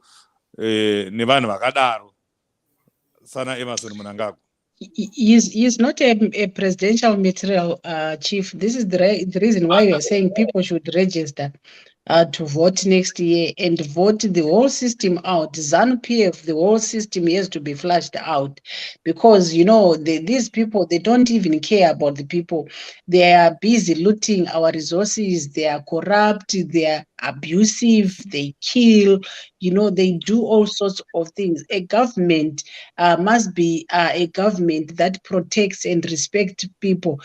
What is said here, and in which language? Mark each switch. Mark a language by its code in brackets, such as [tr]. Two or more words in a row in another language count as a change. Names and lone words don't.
[sn] Nevana Vakadaro, Sana Emmerson Mnangagwa. [en] He's not a presidential material, Chief. This is the reason why we are saying people should register to vote next year and vote the whole system out. ZANU-PF, the whole system has to be flushed out, because you know these people, they don't even care about the people. They are busy looting our resources. They are corrupt. They are abusive. They kill. You know, they do all sorts of things. A government must be a government that protects and respects people.